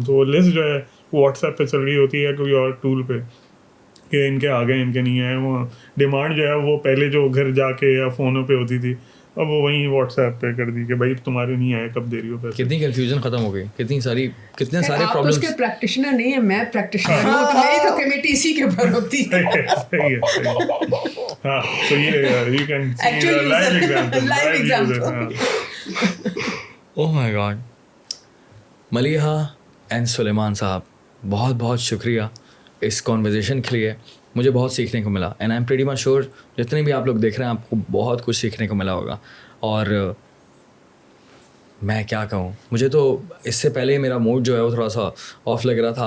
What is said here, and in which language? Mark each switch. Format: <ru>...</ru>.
<ur>تو وہ لسٹ جو ہے واٹس ایپ پہ چل رہی ہوتی ہے، کوئی اور ٹول پہ، کہ ان کے آ گئے ان کے نہیں آئے. وہ ڈیمانڈ جو ہے وہ پہلے جو گھر جا کے یا فونوں پہ ہوتی تھی، اب وہ وہیں واٹس ایپ پہ کر دی کہ بھائی تمہارے نہیں آئے کب دے رہی ہو پیسے. کتنی کنفیوژن ختم ہو گئی, کتنے سارے آپ تو اس کے پریکٹیشنر نہیں ہیں, میں پریکٹیشنر ہوں, تو میری تو کمیٹی اسی کے اوپر ہوتی ہے. صحیح ہے. ہاں تو یہ</ur> <en>You can see live example. Oh my God.</en> <ur>Maleeha and سلیمان صاحب, بہت بہت شکریہ اس کانورزیشن کے لیے. مجھے بہت سیکھنے کو ملا</ur> <en>and I am pretty much sure</en> <ur>جتنے بھی آپ لوگ دیکھ رہے ہیں آپ کو بہت کچھ سیکھنے کو ملا ہوگا. اور میں کیا کہوں, مجھے تو اس سے پہلے میرا موڈ جو ہے وہ تھوڑا سا آف لگ رہا تھا.</ur>